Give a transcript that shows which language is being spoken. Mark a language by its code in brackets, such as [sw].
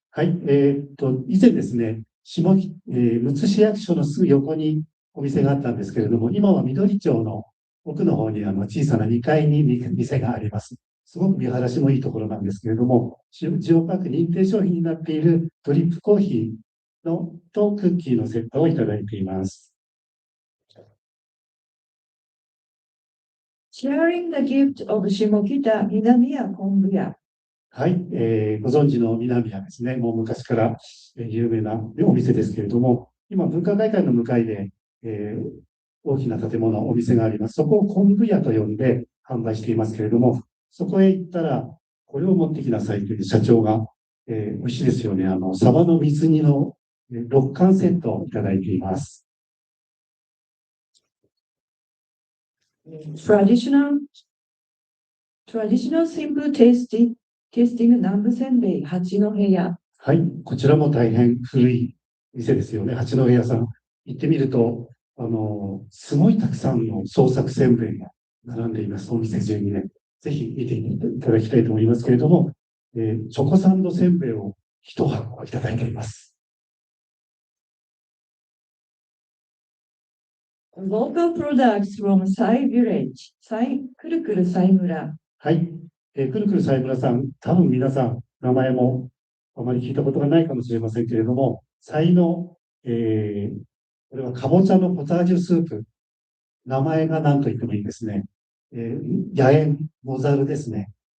[ja] はい、以前ですね、むつ市役所のすぐ横にお店があったんですけれども、今は緑町の奥の方に小さな2階に店があります。すごく見晴らしもいいところなんですけれども、ジオパーク認定商品になっているドリップコーヒーとクッキーのセットをいただいています。 [en] Sharing the gift of Shimokita 南谷昆布屋。 [ja] はい、ご存知の南谷ですね、もう昔から有名なお店ですけれども、今、文化会館の向かいで、大きな建物、お店があります。そこを昆布屋と呼んで販売していますけれども、そこへ行ったら、これを持ってきなさいという社長が、美味しいですよね、サバの水煮の6貫セットをいただいています。 [en] Traditional simple tasting 南部せんべい八戸屋。 [ja] はい、こちらも大変古い店ですよね、八戸屋さん。行ってみると、すごいたくさんの創作せんべいが並んでいます、お店中にね。ぜひ見ていただきたいと思いますけれども、チョコサンドせんべいを1箱いただいています。 [en] Local products from Sai Village、くるくるサイ村。 [ja] はい、くるくるサイ村さん、多分皆さん、名前もあまり聞いたことがないかもしれませんけれども、サイの、これはかぼちゃのポタージュスープ。名前が何と言ってもいいですね。野猿、野猿ですね。